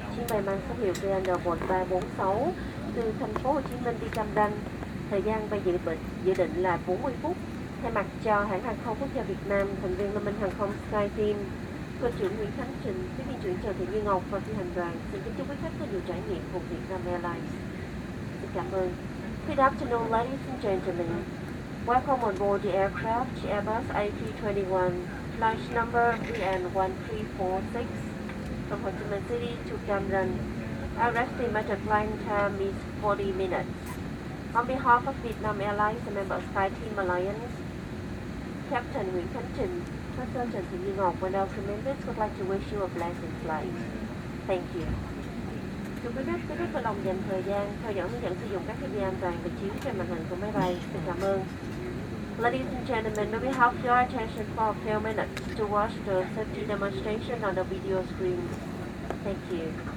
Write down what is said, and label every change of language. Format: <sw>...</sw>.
<vi>chuyến bay mang số hiệu VN1346 từ thành phố Hồ Chí Minh đi Cam Ranh. Thời gian bay dự định là 40 phút. Thay mặt cho hãng hàng không quốc gia Việt Nam, thành viên Liên minh hàng không SkyTeam, cơ trưởng Nguyễn Khánh Trình, tiếp viên trưởng Trần Thị Như Ngọc và phi hành đoàn xin kính chúc quý khách có nhiều trải nghiệm cùng Vietnam Airlines. Xin cảm ơn.</vi> <en>Good afternoon, ladies and gentlemen. Welcome on board the aircraft Airbus A321, flight number VN1346 from Ho Chi Minh City to Cam Ranh. Our estimated flight time is 40 minutes. On behalf of Vietnam Airlines, a member of SkyTeam Alliance, Captain Nguyễn Khánh Trình, Master Trần Thị Như Ngọc, and our crew members would like to wish you a blessed flight. Thank you.</en> <vi>Thưa quý khách có lòng dành thời gian theo dõi hướng dẫn sử dụng các thiết bị an toàn được chiếu trên màn hình của máy bay. Xin cảm ơn.</vi> <en>Ladies and gentlemen, may we have your attention for a few minutes to watch the safety demonstration on the video screen. Thank you.</en>